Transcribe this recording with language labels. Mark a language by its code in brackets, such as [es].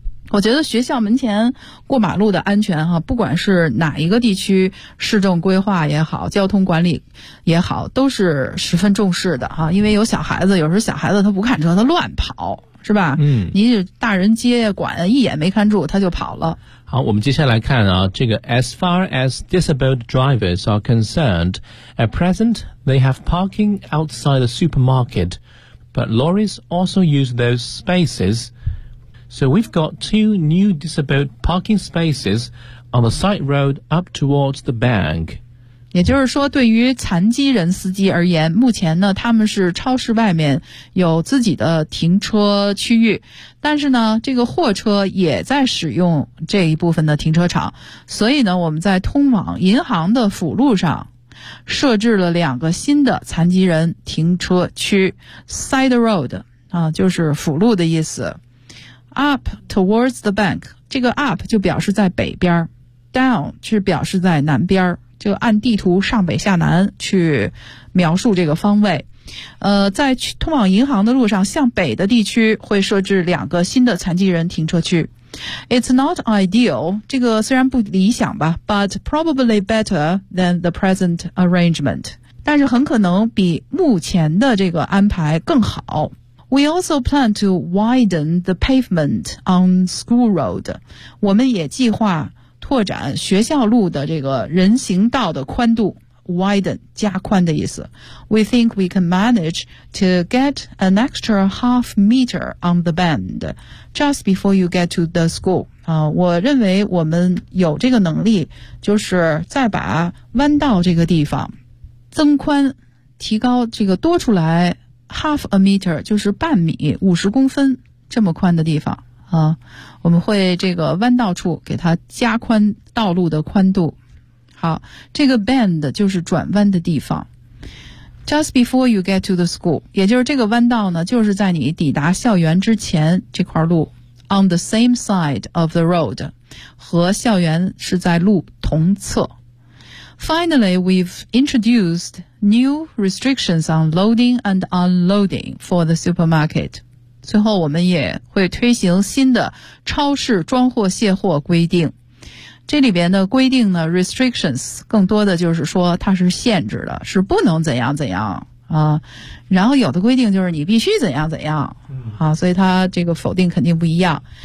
[zh] 我觉得学校门前过马路的安全哈、不管是哪一个地区市政规划也好，交通管理也好，都是十分重视的哈、因为有小孩子，有时候小孩子他不看车他乱跑，是吧？嗯，你大人接管一眼没看住他就跑了。好，我们接下来看啊，这个 [en] As far as disabled drivers are concerned, at present they have parking outside the supermarket, but lorries also use those spacesSo we've got two new disabled parking spaces on the side road up towards the bank. [zh] 也就是说对于残疾人司机而言，目前呢他们是超市外面有自己的停车区域，但是呢这个货车也在使用这一部分的停车场，所以呢我们在通往银行的辅路上设置了两个新的残疾人停车区 [en] side road, [zh] 啊，就是辅路的意思。 [en] Up towards the bank, [zh] 这个 up 就表示在北边， down 是表示在南边，就按地图上北下南去描述这个方位。在去通往银行的路上，向北的地区会设置两个新的残疾人停车区。 [en] It's not ideal, [zh] 这个虽然不理想吧， [en] but probably better than the present arrangement, [zh] 但是很可能比目前的这个安排更好。 [en] We also plan to widen the pavement on school road. [zh] 我们也计划拓展学校路的这个人行道的宽度， widen, 加宽的意思。 [en] We think we can manage to get an extra half meter on the bend just before you get to the school. [zh] 我认为我们有这个能力，就是再把弯道这个地方增宽，提高这个多出来 [en] Half a meter, [zh] 就是半米50公分这么宽的地方啊，我们会这个弯道处给它加宽道路的宽度。好，这个 bend 就是转弯的地方。 [en] Just before you get to the school, [zh] 也就是这个弯道呢就是在你抵达校园之前这块路。 [en] On the same side of the road, [zh] 和校园是在路同侧。 [en] Finally, we've introduced new restrictions on loading and unloading for the supermarket. [zh] 最后我们也会推行新的超市装货卸货规定。这里边的规定呢 ,restrictions, 更多的就是说它是限制的，是不能怎样怎样啊。然后有的规定就是你必须怎样怎样啊，所以它这个否定肯定不一样。